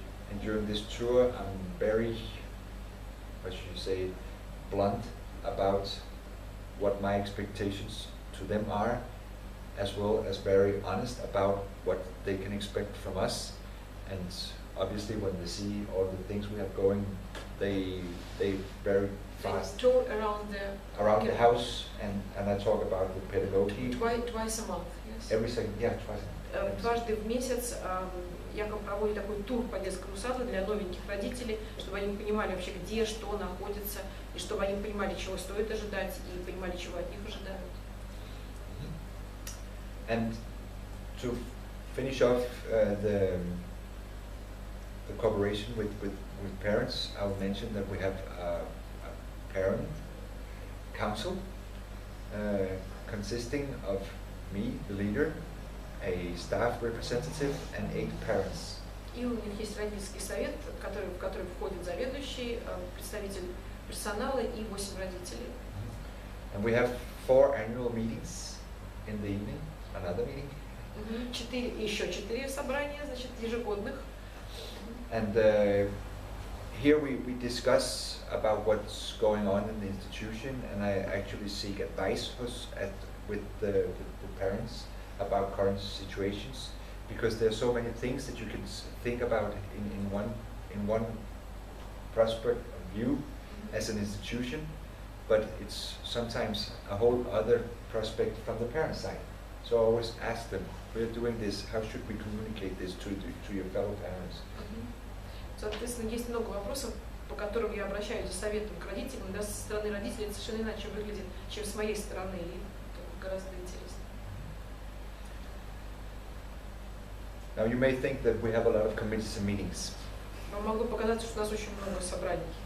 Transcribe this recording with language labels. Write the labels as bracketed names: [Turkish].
[English] And during this tour, I'm very, what should you say, blunt about what my expectations to them are, as well as very honest about what they can expect from us. And obviously, when they see all the things we have going, they very fast Tour around the house, and I talk about the pedagogy. Twice a month. Yes. Every second, yeah, twice a month. [Russian] Дважды в месяц Якоб проводит такой тур по детскому саду для новеньких родителей, чтобы они понимали вообще, где что находится, и чтобы они понимали, чего стоит ожидать, и понимали, чего от них ожидают. [English] And to finish off the cooperation with parents, I'll mention that we have a parent council consisting of me, the leader, a staff representative, and 8 parents. [Russian] И у них есть родительский совет, в который входит заведующий, представитель персонала и 8 родителей. [English] And we have 4 annual meetings in the evening, another meeting. [Russian] Еще 4 собрания, значит, ежегодных. [English] And here we discuss about what's going on in the institution, and I actually seek advice with the parents about current situations, because there are so many things that you can think about in one prospect of view as an institution, but it's sometimes a whole other prospect from the parent side. So I always ask them, we're doing this, how should we communicate this to your fellow parents? [Russian] Соответственно, есть много вопросов, по которым я обращаюсь за советом к родителям, да, со стороны родителей это совершенно иначе выглядит, чем с моей стороны, и это гораздо интереснее. [English] Now you may think that we have a lot of committees and meetings. [Russian] Вам могло показаться, что у нас очень много собраний.